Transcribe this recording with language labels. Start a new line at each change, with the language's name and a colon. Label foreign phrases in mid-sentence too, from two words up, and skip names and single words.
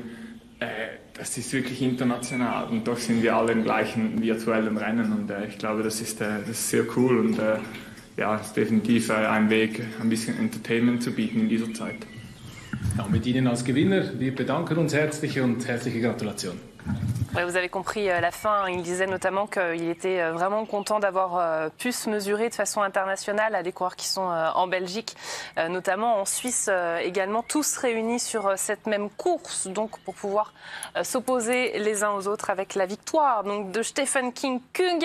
German: Das ist wirklich international und doch sind wir alle im gleichen virtuellen Rennen und ich glaube, das ist sehr cool und ja, ist definitiv ein Weg, ein bisschen Entertainment zu bieten in dieser Zeit. Ja, mit Ihnen als Gewinner, wir bedanken uns herzlich und herzliche Gratulation.
French: Ouais, vous avez compris la fin. Il disait notamment qu'il était vraiment content d'avoir pu se mesurer de façon internationale à des coureurs qui sont en Belgique, notamment en Suisse également, tous réunis sur cette même course, donc pour pouvoir s'opposer les uns aux autres avec la victoire donc, de Stephen King Kung.